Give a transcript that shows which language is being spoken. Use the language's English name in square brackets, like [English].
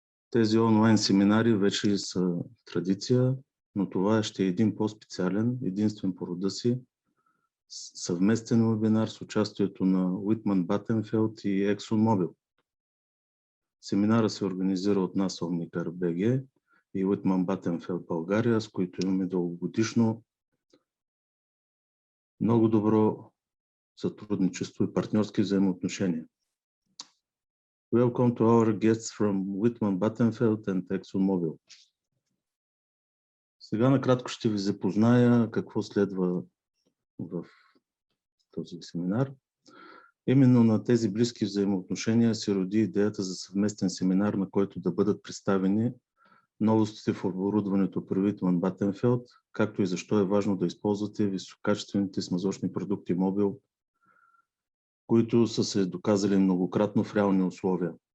[Bulgarian] Тези онлайн семинари вече са традиция, но това ще е един по-специален, единствен по рода си, съвместен вебинар с участието на Wittmann Battenfeld и ExxonMobil. Семинара се организира от нас Omnicar Bg и Wittmann Battenfeld България, с които имаме дългогодишно много добро сътрудничество и партньорски взаимоотношения. [English] Welcome to our guests from Wittmann Battenfeld and ExxonMobil. [Bulgarian] Сега накратко ще ви запозная какво следва в този семинар. Именно на тези близки взаимоотношения се роди идеята за съвместен семинар, на който да бъдат представени новостите в оборудването при Wittmann Battenfeld, както и защо е важно да използвате висококачествените смазочни продукти Мобил, които са се доказали многократно в реални условия.